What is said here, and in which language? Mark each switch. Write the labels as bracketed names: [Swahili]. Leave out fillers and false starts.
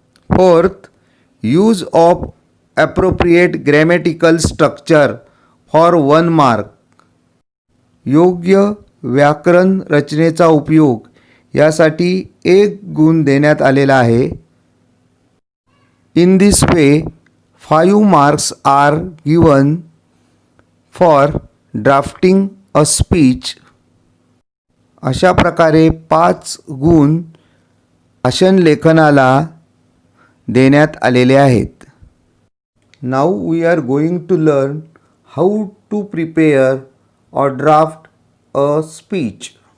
[English] Fourth, use of appropriate grammatical structure for 1 mark. [Marathi] योग्य व्याकरण रचनेचा उपयोग यासाठी 1 गुण देण्यात आलेला आहे. [English] In this way 5 marks are given for drafting a speech. [Marathi] अशा प्रकारे 5 गुण भाषण लेखनाला देण्यात आलेले आहेत. [English] Now we are going to learn how to prepare or draft a speech.